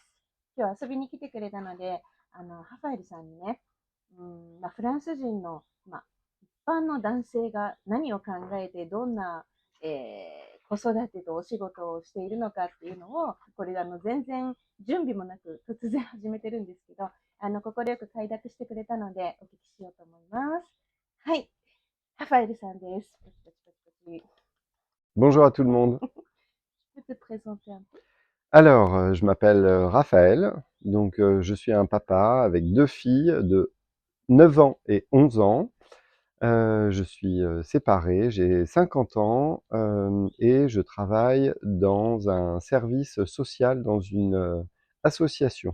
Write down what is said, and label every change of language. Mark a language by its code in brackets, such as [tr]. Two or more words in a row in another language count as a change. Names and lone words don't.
[ja] 今日遊びに来てくれたので、ハファエルさんにね、フランス人の、一般の男性が何を考えて、どんな、子育てとお仕事をしているのかっていうのを、これ全然準備もなく突然始めてるんですけど、快く快諾してくれたのでお聞きしようと思います。はい。ラファエルさんです。パチパチパチパチ。 [fr] Bonjour à tout le monde. Tu peux te présenter un peu? Alors, je m'appelle Raphaël, donc je suis un papa avec deux filles de 9 ans et 11 ans. Je suis séparé, j'ai 50 ans et je travaille dans un service social dans une association.